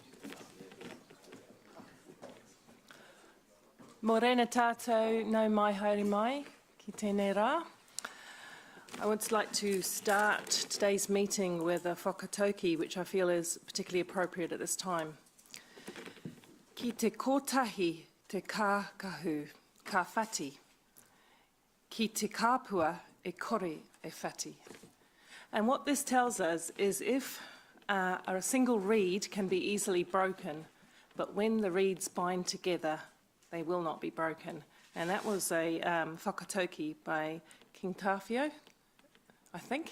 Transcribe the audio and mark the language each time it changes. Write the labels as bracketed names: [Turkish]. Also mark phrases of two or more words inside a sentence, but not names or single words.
[Māori] Morena tātou no mai haere mai, ki tēnei rā. [English] I would like to start today's meeting with a whakatauki, which I feel is particularly appropriate at this time. [Māori] Ki te kotahi te kākahu, ka whati. Ki te kāpua e kore e whati. [English] And what this tells us is if a single reed can be easily broken, but when the reeds bind together, they will not be broken. And that was a whakatauki by King Tawhio, I think.